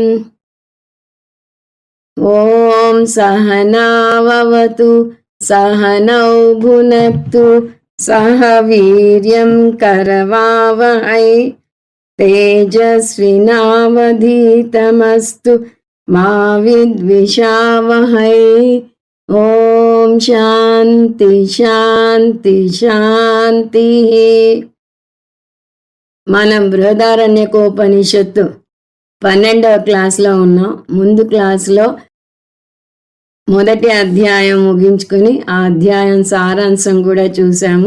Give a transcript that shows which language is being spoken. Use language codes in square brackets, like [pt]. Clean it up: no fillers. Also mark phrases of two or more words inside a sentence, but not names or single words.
[sa] ॐ सहनाववतु सहनौ भुनक्तु सह वीर्यं करवावहै तेजस्विनावधीतमस्तु मा विद्विषावहै। ఓం శాంతి శాంతి శాంతి. [te] మనం బృహదారణ్యకోపనిషత్తు 12వ క్లాస్లో ఉన్నాం. ముందు క్లాసులో మొదటి అధ్యాయం ముగించుకుని ఆ అధ్యాయం సారాంశం కూడా చూసాము.